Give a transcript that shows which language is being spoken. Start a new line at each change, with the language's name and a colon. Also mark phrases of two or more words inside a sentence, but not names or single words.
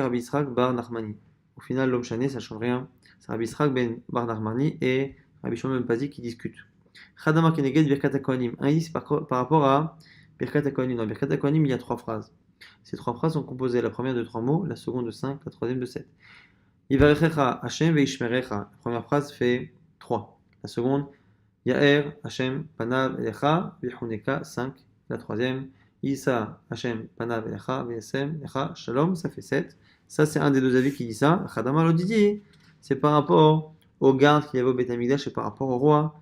French: Rabbi Yitzhak ben Nachmani. Au final, l'homme chané, ça ne change rien. C'est Rabbi Yitzhak ben Nachmani et Rabbi Shimon ben Pazi qui discutent.
Hebrew: חד אמר כנגד ברכת הכהנים.
French: Un indice par rapport à
Hebrew: ברכת הכהנים.
French: Dans
Hebrew: ברכת הכהנים,
French: il y a 3 phrases. Ces 3 phrases sont composées, la première de 3 mots, la seconde de 5, la troisième de 7.
Hebrew: יברכך השם וישמרך.
French: La première phrase fait 3. La seconde,
Hebrew: יאר השם פניו אליך ויחנך 5.
French: La troisième,
Hebrew: ישא השם פניו אליך וישם לך שלום,
French: ça fait 7. Ça, c'est un des deux avis qui dit ça.
Hebrew: חד אמר לאודידי,
French: c'est par rapport aux gardes qu'il y avait au
Hebrew: בית המקדש
French: et par rapport au roi.